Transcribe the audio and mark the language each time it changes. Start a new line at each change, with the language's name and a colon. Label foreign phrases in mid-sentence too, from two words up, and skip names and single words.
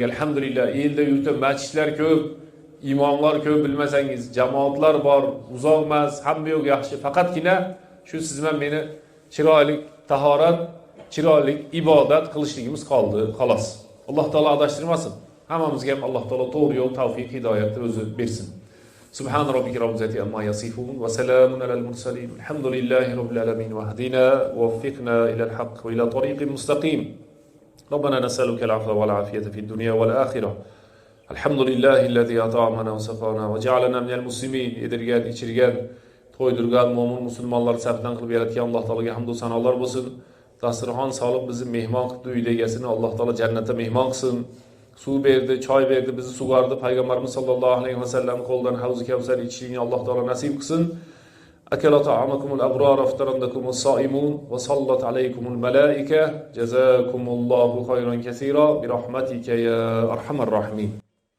Uzbek: Alhamdulillah, elda yurtda masjidlar ko'p, imomlar ko'p, bilmasangiz, jamoatlar bor, uzoq emas, hamma yo'q yaxshi. Faqatgina shu siz bilan meni chiroyli tahorat, chiroyli ibodat qilishligimiz qoldi, xolos. Alloh taolo adashtirmasin. Hammamizga ham Alloh taolo to'g'ri yo'l, tavfiq, hidoyatni o'zi bersin.
Arabic: سبحان ربك رب العزة عما يصفون وسلام على المرسلين. الحمد لله رب العالمين وهدينا ووفقنا إلى الحق وإلى طريق مستقيم. ربنا نسألك العفو والعافية في الدنيا والآخرة. الحمد لله الذي أطعمنا وسقانا وجعلنا من المسلمين.
Uzbek: Edirgan, içirgan, to'ydirgan mo'min musulmonlar safidan qilib yaratgan Alloh taolaga hamd va sanolar bo'lsin. Dasturxon solib bizni mehmon qildi, uy egasini Alloh taolo jannatda mehmon qilsin. Suv berdi, choy berdi, bizni sug'ardi. Payg'ambarimiz
Arabic: صلى الله عليه وسلم
Uzbek: qo'ldan havz kavsar ichishni Alloh taolo nasib qilsin.
Arabic: أكل طعامكم الأبرار افطر عندكم الصائمون وصلت عليكم الملائكة جزاكم الله خيرا كثيرا برحمتك يا أرحم الراحمين.